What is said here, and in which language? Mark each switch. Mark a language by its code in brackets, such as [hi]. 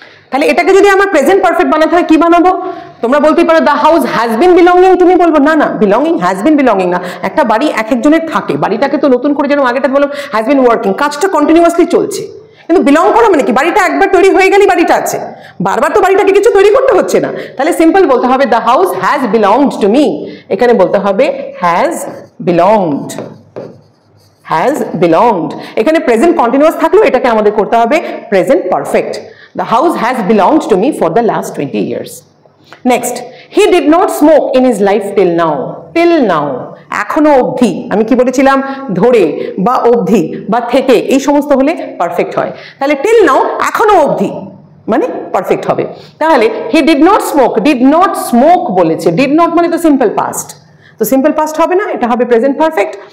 [bn] তাহলে এটাকে যদি আমরা প্রেজেন্ট পারফেক্ট বানাতে হয় কি বানাবো, তোমরা বলতেই পারো [en] the house has been belonging to me, [bn] বলবো না না বিলঙ্গিং হ্যাজ বিন বিলঙ্গিং না, একটা বাড়ি এক একজনের থাকে, বাড়িটাকে তো নতুন করে যেন আগেটা বললাম হ্যাজ বিন ওয়ার্কিং, কাজটা কন্টিনিউয়াসলি চলছে, কিন্তু বিলং করা মানে কি বাড়িটা একবার তৈরি হয়ে গেলেই বাড়িটা আছে, বারবার তো বাড়িটাকে কিছু তৈরি করতে হচ্ছে না। তাহলে সিম্পল বলতে হবে [en] the house has belonged to me, [bn] এখানে বলতে হবে হ্যাজ বিলংড, হ্যাজ বিলংড। এখানে প্রেজেন্ট কন্টিনিউয়াস থাকলেও এটাকে আমাদের করতে হবে present perfect. [en] The house has belonged to me for the last 20 years. Next, he did not smoke in his life till now. [bn] Till now, এখনো অবধি, আমি কি বলেছিলাম ধরে বা অবধি বা থেকে এই সমস্ত হলে পারফেক্ট হয়, তাহলে till now এখনো অবধি মানে পারফেক্ট হবে। তাহলে [en] he did not smoke [bn] বলেছে, did not মানে তো সিম্পল পাস্ট, তো সিম্পল পাস্ট হবে না, এটা হবে প্রেজেন্ট পারফেক্ট।